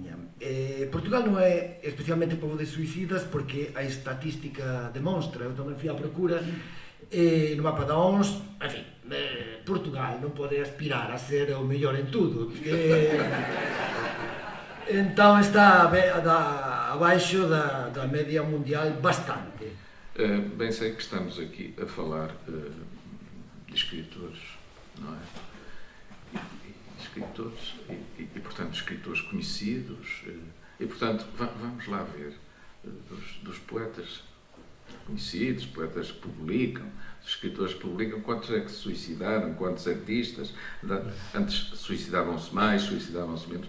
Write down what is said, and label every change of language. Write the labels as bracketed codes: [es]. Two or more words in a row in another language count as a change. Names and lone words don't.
[gl] Portugal non é especialmente povo de suicidas porque a estatística demonstra, eu tamén fui á procura, no mapa da OMS, en fin, Portugal non pode aspirar a ser o mellor en tudo. Entón está abaixo da media mundial bastante. [pt] Bem sei que estamos aqui a falar de escritores, não é? Escritores e, portanto, escritores conhecidos e, portanto, vamos lá ver dos poetas conhecidos, poetas que publicam, os escritores que publicam, quantos é que se suicidaram, quantos artistas, antes suicidavam-se mais, suicidavam-se menos.